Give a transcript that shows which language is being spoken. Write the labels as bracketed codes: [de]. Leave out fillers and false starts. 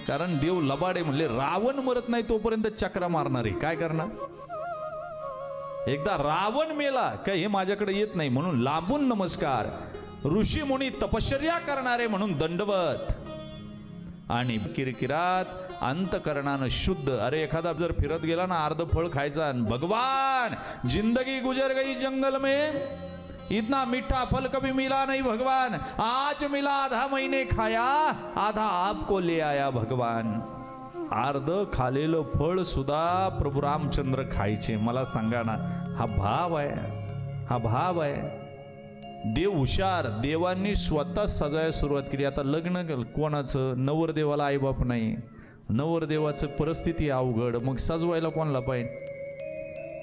[mr] कारण देव लबाडे म्हणले रावण मरत नाही तोपर्यंत चक्रा मारणारे. काय करणार? एकदा रावण मेला काय हे माझ्याकडे येत नाही म्हणून लांबून नमस्कार. ऋषी मुनी तपश्चर्या करणारे म्हणून दंडवत. आणि किरकिरात अंतकरणानं शुद्ध. अरे एखादा जर फिरत गेला ना अर्ध फळ खायचा, [hi] भगवान जिंदगी गुजर गई जंगल में, इतना मीठा फल कभी मिला नहीं भगवान, आज मिला आधा महीने खाया, आधा आपको ले आया भगवान. [mr] अर्ध खालेलं फळ सुद्धा प्रभू रामचंद्र खायचे. मला सांगा ना, हा भाव आहे, हा भाव आहे. देव हुशार. देवांनी स्वतः सजायला सुरुवात केली. आता लग्न कोणाचं? नवरदेवाला आईबाप नाही, नवरदेवाचं परिस्थिती अवघड, मग सजवायला कोणाला पाहिजे?